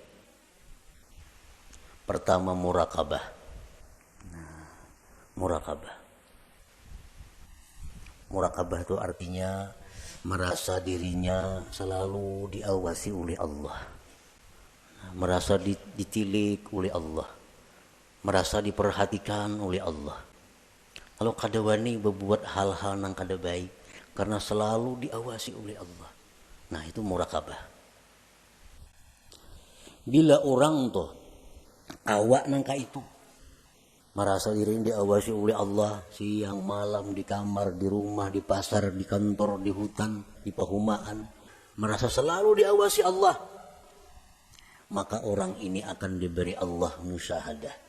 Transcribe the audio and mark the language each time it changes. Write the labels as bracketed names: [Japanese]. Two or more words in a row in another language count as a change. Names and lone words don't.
[Indonesian] Pertama murakabah. Murakabah. Murakabah itu artinya merasa dirinya selalu diawasi oleh Allah. Merasa ditilik oleh Allah. Merasa diperhatikan oleh Allah. [Banjar] Kalau kada wani berbuat hal-hal yang kada baik karena selalu diawasi oleh Allah. [Indonesian] Nah itu murakabah. Bila orang tuh awak nangka itu merasa dirinya diawasi oleh Allah siang malam di kamar, di rumah, di pasar, di kantor, di hutan, di perumahan, merasa selalu diawasi Allah, maka orang ini akan diberi Allah musyahadah.